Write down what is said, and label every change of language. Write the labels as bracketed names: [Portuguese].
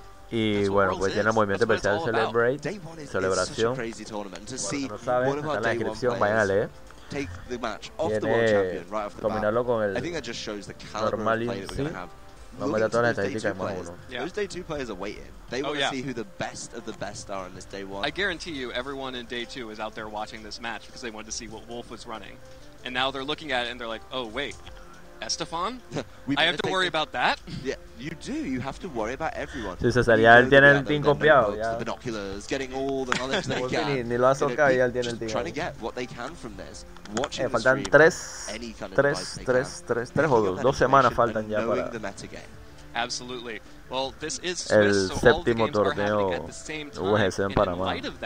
[Spanish] Y bueno, pues tiene el movimiento especial Celebrate, celebración. Bueno, si no saben, está en la descripción, vayan a leer. Tiene combinarlo con el normal Instinct. No me da todas las estadísticas más uno. [English] Those day 2 players are waiting. They want to see who the best of the best are in this day 1. I guarantee you everyone in day 2 is out there watching this match because they wanted to see what Wolf was running. And now they're looking at it and they're like, oh wait, Estefan? I have to worry about that? Yeah, you do. You have to worry about everyone. [Spanish] Sí, César, ya él tiene el team copiado. Ya. Ni lo ha socado y ya él tiene el team. Faltan 3 o 2 semanas faltan ya para el séptimo torneo UGC en Panamá.